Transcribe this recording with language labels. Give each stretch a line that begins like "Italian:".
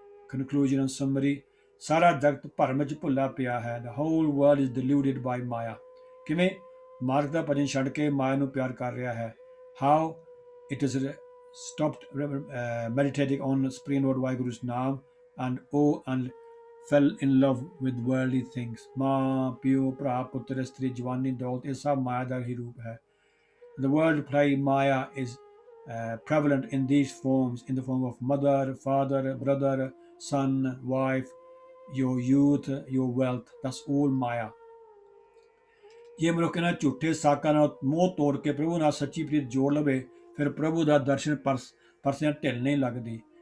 English: Conclusion and summary.
Punjabi: Sara jagt bharm vich bhulla piya hai.
English: The whole world is deluded by Maya.
Punjabi: Kiਵੇਂ ਮਾਰਗ ਦਾ ਭਜਨ ਛੱਡ ਕੇ ਮਾਇਆ ਨੂੰ ਪਿਆਰ ਕਰ ਰਿਹਾ ਹੈ।
English: How it has stopped meditating on Supreme Lord Vaheguru's name and fell in love with worldly things.
Punjabi: ਮਾਂ ਪਿਓ ਭਰਾ ਪੁੱਤਰ ਇਸਤਰੀ ਜਵਾਨੀ ਦੌਲਤ ਇਹ ਸਭ ਮਾਇਆ ਦਾ ਹੀ ਰੂਪ ਹੈ।
English: The world play Maya is prevalent in these forms, in the form of mother, father, brother, son, wife, your youth, your wealth. That's all Maya.
Punjabi: ਜੇ ਮਨੁੱਖ ਇਹਨਾਂ ਝੂਠੇ ਸਾਕਾਂ ਨਾਲ ਮੋਹ ਤੋੜ ਕੇ ਪ੍ਰਭੂ ਨਾਲ ਸੱਚੀ ਪ੍ਰੀਤ ਜੋੜ ਲਵੇ, ਫਿਰ ਪ੍ਰਭੂ ਦਾ ਦਰਸ਼ਨ ਪਰਸਿਆਂ ਢਿੱਲ ਨਹੀਂ ਲੱਗਦੀ।